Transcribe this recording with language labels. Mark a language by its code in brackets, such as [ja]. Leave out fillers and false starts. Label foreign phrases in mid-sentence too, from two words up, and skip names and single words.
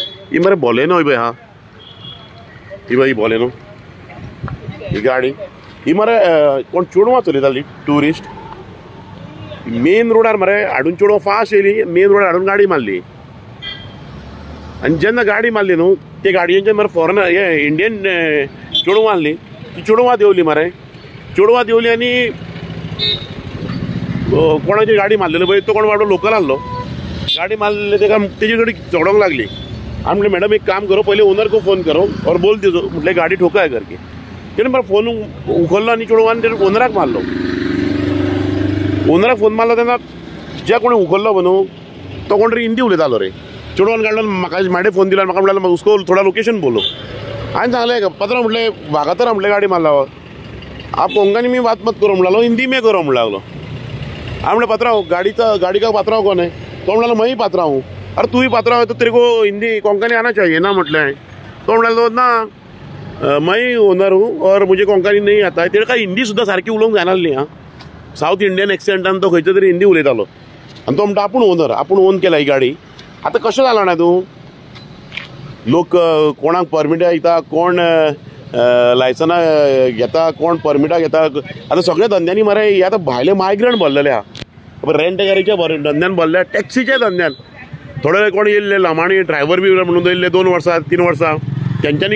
[kok] ही मरे बोलेनो ही हा ही बाई बोलेनो ही गाडी ही मरे कोण चेडवां चलयताली ट्युरिस्ट मेन रोडार मरे हाडून चेडवां फास्ट येयली मेन रोडार हाडून गाडी मारली आनी जेन्ना गाडी मारली न्हू ते गाडयेंच्यान मरे फॉरेनर हे इंडियन चेडवां आसली ती चेडवां देंवली मरे चेडवां देंवली आनी कोणाची गाडी मारलेली पळय तो कोण वाटो लोकल आसलो गाडी मारलेली तेका तेजे कडेन झगडोंक लागली हांवें म्हणलें [hi] मॅडम एक काम करो पहले ओनर को फोन करो और बोल दीजो [kok] म्हटलें [hi] गाडी ठोका है करके [kok] तेणें मरे फोन उखल्लो आनी चेडवान तेणें ओनराक मारलो ओनराक फोन मारलो तेन्ना ज्या कोणी उखल्लो न्हू तो कोण तरी हिंदी उलयतालो रे चेडवान काडलो म्हाका म्हाडे फोन दिलो म्हाका म्हणलें [hi] उसको थोडा लोकेशन बोलो [kok] हांवें सांगलें पात्रांव म्हटलें वागातरा म्हटलें गाडी मारला [hi] आप कोंकणी में बात मत करो [kok] म्हणलो [hi] हिंदी में करो [kok] म्हणून लागलो हांवें म्हणलें पात्रांव [hi] गाड़ी का पात्रांव कौन है [kok] तो म्हणलो [hi] मैं ही पात्रांव हूँ अरे तू ही पात्रांव है तो तेरे को हिंदी कोंकणी आना चाहिए ना [kok] म्हटलें तो म्हणलो [hi] ना मैं ही ओनर हूँ और मुझे कोंकणी नहीं आता है [kok] तेणें काय हिंदी सुद्दां सारकी उलोवंक जायनासली हां साऊथ इंडियन एक्सेंटान तो खंयच्या तरी हिंदी उलयतालो आनी तो म्हणटा आपूण ओनर आपूण ओन केला ही गाडी आतां कशें जालां ना तूं लोक कोणाक परमिटा दिता कोण लायसना घेता कोण परमिटा घेता आतां सगळ्या धंद्यांनी मरे हे आतां भायले मायग्रंट भरलेले आहा रेंट गाडीच्या धंद्यान भरल्या टॅक्सीच्या धंद्यान थोडे कोण येयल्ले लांबाणी ड्रायव्हर बी म्हणून येयल्ले 2 वर्सां 3 वर्सां तेंच्यांनी